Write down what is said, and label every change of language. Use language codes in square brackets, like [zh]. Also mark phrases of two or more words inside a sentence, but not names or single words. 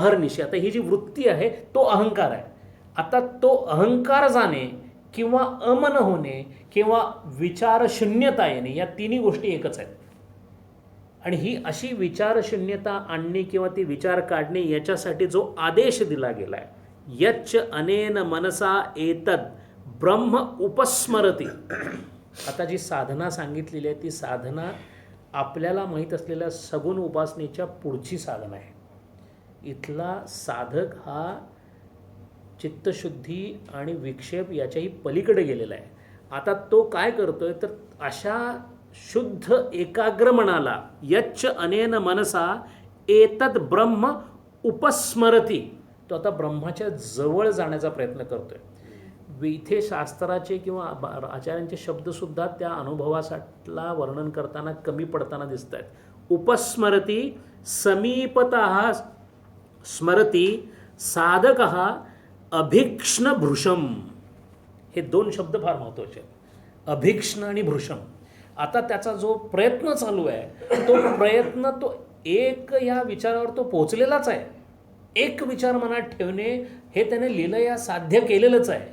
[mr] आता ही जी वृत्ती आहे तो अहंकार आहे. आता तो अहंकार जाणे किंवा अमन होणे किंवा विचारशून्यता येणे, या तिन्ही गोष्टी एकच आहेत. आणि ही अशी विचारशून्यता आणणे किंवा ती विचार काढणे याच्यासाठी जो आदेश दिला गेला आहे, [sa] यच्च अनेन मनसा एतद ब्रह्म उपस्मरती. [mr] आता जी साधना सांगितलेली आहे ती साधना आपल्याला माहीत असलेल्या सगुण उपासनेच्या पुढची साधना आहे. इथला साधक हा चित्तशुद्धी आणि विक्षेप याच्याही पलीकडे गेलेला आहे. आता तो काय करतोय तर अशा शुद्ध एकाग्र मनाला [sa] यच्च अनेन मनसा एतद ब्रह्म उपस्मरती, [mr] तो आता ब्रह्माच्या जवळ जाण्याचा प्रयत्न करतोय. इथे शास्त्राचे किंवा आचार्यांचे शब्दसुद्धा त्या अनुभवासाठीला वर्णन करताना कमी पडताना दिसत आहेत. [sa] उपस्मरती समीपतः स्मरती साधकः अभीक्ष्ण भृशम. [mr] हे दोन शब्द फार महत्त्वाचे आहेत, अभीक्ष्ण आणि भृशम. आता त्याचा जो प्रयत्न चालू आहे तो प्रयत्न तो एक या विचारावर तो पोचलेलाच आहे. एक विचार मनात ठेवणे हे त्याने लीलया साध्य केलेलंच आहे.